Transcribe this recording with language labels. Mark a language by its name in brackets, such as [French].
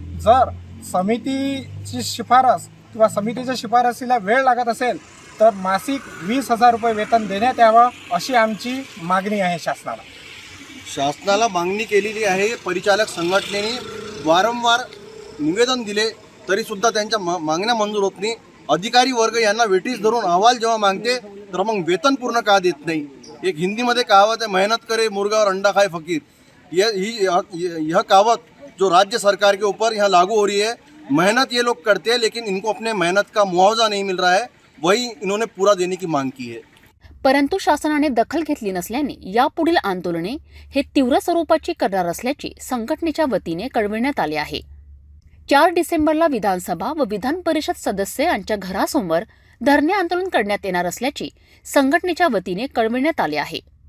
[Marathi] जर समितीची शिफारस किंवा समितीच्या शिफारसीला वेळ लागत असेल तर मासिक 20,000 रुपये वेतन देण्यात यावं अशी आमची मागणी आहे शासनाला. शासनाला मागणी केलेली आहे. परिचालक संघटनेने वारंवार निवेदन दिले तरीसुद्धा त्यांच्या मागण्या मंजूर होत नाही. अधिकारी वर्ग यांना वेटीस धरून अहवाल जेव्हा मागते तर मग वेतन पूर्ण का देत नाही. [Hindi] एक हिंदीमध्ये कहावत है, मेहनत करे मुर्गा और अंडा खाए फकीर. यह कहावत जो राज्य सरकार के ऊपर यहाँ लागू हो रही है. मेहनत ये लोग करते हैं लेकिन इनको अपने मेहनत का मुआवजा नहीं मिल रहा है. वही इन्होंने पूरा देने की मांग की है. [Marathi] परंतु शासनाने दखल घेतली नसल्याने यापुढील आंदोलने हे तीव्र स्वरूपाची करणार असल्याचे संघटनेच्या वतीने कळविण्यात आले आहे. 4 डिसेंबरला विधानसभा व विधान परिषद सदस्य यांच्या घरासमोर धरणे आंदोलन करण्यात येणार असल्याचे संघटनेच्या वतीने कळविण्यात आले आहे.